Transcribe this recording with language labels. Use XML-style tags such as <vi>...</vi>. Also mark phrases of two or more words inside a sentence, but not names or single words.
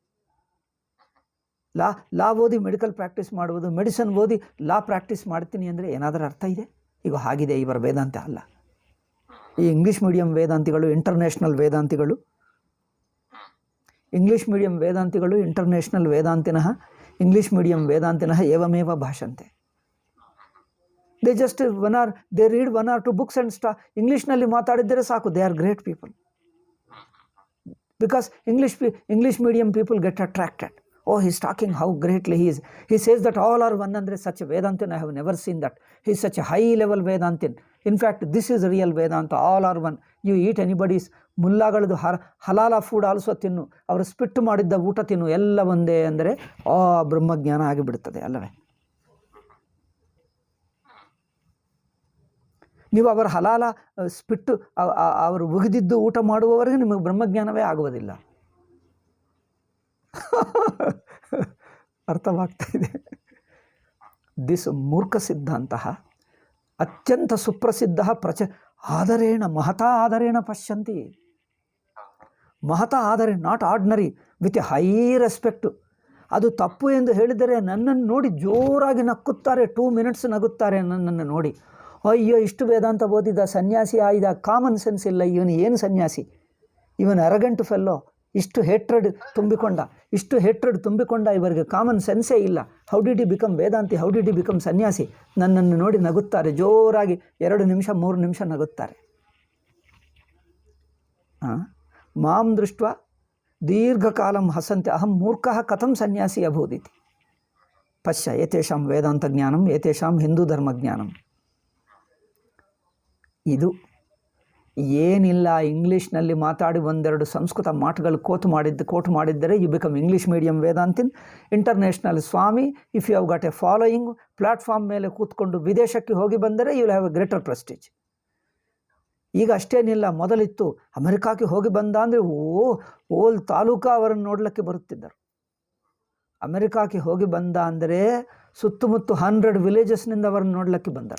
<kn>ಲಾ ಓದಿ</kn> <en>medical practice</en> <kn>ಮಾಡುವುದು, ಮೆಡಿಸಿನ್ ಓದಿ</kn> <en>law practice</en> <kn>ಮಾಡ್ತೀನಿ ಅಂದರೆ ಏನಾದರೂ ಅರ್ಥ ಇದೆ? ಈಗ ಹಾಗಿದೆ ಇವರ ವೇದಾಂತ ಅಲ್ಲ. ಈ</kn> <en>English medium</en> <kn>ವೇದಾಂತಿಗಳು, ಇಂಟರ್ನ್ಯಾಷನಲ್ ವೇದಾಂತಿಗಳು,</kn> <en>English medium</en> <kn>ವೇದಾಂತಿಗಳು</kn> <sa>ಇಂಟರ್ನ್ಯಾಷನಲ್ ವೇದಾಂತಿನಃ, ಇಂಗ್ಲೀಷ್ ಮೀಡಿಯಂ ವೇದಾಂತಿನಃ ಏವಮೇವ ಭಾಷಂತೆ.</sa> <en>they read 1 or 2 books and</en> <kn>ಇಂಗ್ಲೀಷ್ನಲ್ಲಿ ಮಾತಾಡಿದ್ದರೆ ಸಾಕು,</kn> <en>they are great people. because English medium people get attracted. Oh, he is talking how greatly he is. He says that all are one andre such a Vedantin. I have never seen that. He is such a high level Vedantin. In fact, this is real Vedanta. All are one. You eat anybody's</en> <kn>ಮುಲ್ಲಾಗಳದು</kn> <en>halal food also</en> <kn>ತಿನ್ನು, ಅವರು ಸ್ಪಿಟ್ಟು ಮಾಡಿದ್ದ ಊಟ ತಿನ್ನು, ಎಲ್ಲ ಒಂದೇ ಅಂದರೆ ಬ್ರಹ್ಮಜ್ಞಾನ ಆಗಿಬಿಡುತ್ತದೆ ಅಲ್ಲವೇ? ನೀವು ಅವರ ಹಲಾಲ ಸ್ಪಿಟ್ಟು ಅವರು ಉಗಿದಿದ್ದು ಊಟ ಮಾಡುವವರೆಗೆ ನಿಮಗೆ ಬ್ರಹ್ಮಜ್ಞಾನವೇ ಆಗುವುದಿಲ್ಲ. ಅರ್ಥವಾಗ್ತಾ ಇದೆ?</kn> <sa>ದಿಸ್ ಮೂರ್ಖ ಸಿದ್ಧಾಂತ ಅತ್ಯಂತ ಸುಪ್ರಸಿದ್ಧ ಆದರೇಣ ಮಹತಾ ಆದರೇಣ ಪಶ್ಯಂತಿ.</sa> <en>ಮಹತಾ ಆದರೆ not ordinary, with a high respect.</en> <kn>ಅದು ತಪ್ಪು ಎಂದು ಹೇಳಿದರೆ ನನ್ನನ್ನು ನೋಡಿ ಜೋರಾಗಿ ನಕ್ಕುತ್ತಾರೆ, 2 minutes ನಗುತ್ತಾರೆ ನನ್ನನ್ನು ನೋಡಿ. ಅಯ್ಯೋ, ಇಷ್ಟು ವೇದಾಂತ ಓದಿದ ಸನ್ಯಾಸಿ ಆಯ್ದ,</kn> <en>common sense</en> <kn>ಇಲ್ಲ ಇವನು, ಏನು ಸನ್ಯಾಸಿ ಇವನು,</kn> <en>arrogant fellow,</en> <kn>ಇಷ್ಟು ಹೇಟ್ರೆಡ್ ತುಂಬಿಕೊಂಡ ಇವರಿಗೆ</kn> <en>common sense</en> <kn>ಇಲ್ಲ.</kn> <en>how did he become ವೇದಾಂತಿ, how did he become ಸನ್ಯಾಸಿ?</en> <kn>ನನ್ನನ್ನು ನೋಡಿ ನಗುತ್ತಾರೆ ಜೋರಾಗಿ, 2 ನಿಮಿಷ 3 ನಿಮಿಷ ನಗುತ್ತಾರೆ.</kn> <sa>ಮಾಂ ದೃಷ್ಟ ದೀರ್ಘಕಾಲಂ ಹಸಂತೆ ಅಹಂ ಮೂರ್ಖಃ ಕಥಂ ಸನ್ಯಾಸಿ ಅಭೂದಿತಿ. ಪಶ್ಯ ಏತೇಷಾಂ ವೇದಾಂತ ಜ್ಞಾನಂ ಏತೇಷಾಂ ಹಿಂದೂ ಧರ್ಮಜ್ಞಾನಂ.</sa> <kn>ಇದು ಏನಿಲ್ಲ, ಇಂಗ್ಲೀಷ್ನಲ್ಲಿ ಮಾತಾಡಿ 1-2 ಸಂಸ್ಕೃತ ಮಾತುಗಳು ಕೋಟ್ ಮಾಡಿದ್ದರೆ</kn> <en>you become English medium ವೇದಾಂತಿನ್, international ಸ್ವಾಮಿ. if you have got a following,</en> <kn>ಪ್ಲಾಟ್ಫಾರ್ಮ್ ಮೇಲೆ ಕೂತ್ಕೊಂಡು ವಿದೇಶಕ್ಕೆ ಹೋಗಿ ಬಂದರೆ</kn> <en>you will have a greater prestige.</en> <kn>ಈಗ ಅಷ್ಟೇನಿಲ್ಲ. ಮೊದಲಿತ್ತು ಅಮೆರಿಕಾಕ್ಕೆ ಹೋಗಿ ಬಂದ ಅಂದರೆ ಓಲ್ ತಾಲೂಕು ಅವರನ್ನು ನೋಡಲಿಕ್ಕೆ ಬರುತ್ತಿದ್ದರು. ಅಮೆರಿಕಾಕ್ಕೆ ಹೋಗಿ ಬಂದ ಅಂದರೆ ಸುತ್ತಮುತ್ತ 100 ವಿಲೇಜಸ್ನಿಂದ ಅವರನ್ನು ನೋಡಲಿಕ್ಕೆ ಬಂದರು.</kn>